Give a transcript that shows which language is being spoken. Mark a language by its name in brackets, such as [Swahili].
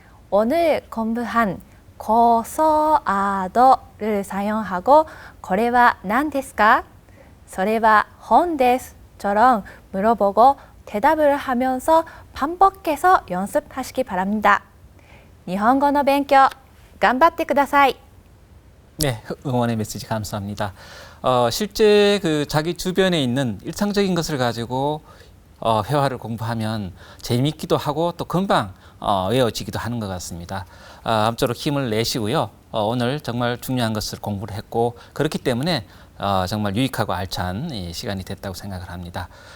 [Korean] 오늘 공부한 고소아도를 사용하고 [Japanese] これは何ですか? それは本です [Korean] 처럼 물어보고 대답을 하면서 반복해서 연습하시기 바랍니다. 일본어 [Japanese] 勉強頑張ってください. [Korean] 네, 응원의 메시지 감사합니다. 실제 그 자기 주변에 있는 일상적인 것을 가지고 회화를 공부하면 재미있기도 하고 또 금방 외워지기도 하는 것 같습니다. 아무쪼록 힘을 내시고요. 오늘 정말 중요한 것을 공부를 했고 그렇기 때문에 정말 유익하고 알찬 시간이 됐다고 생각을 합니다.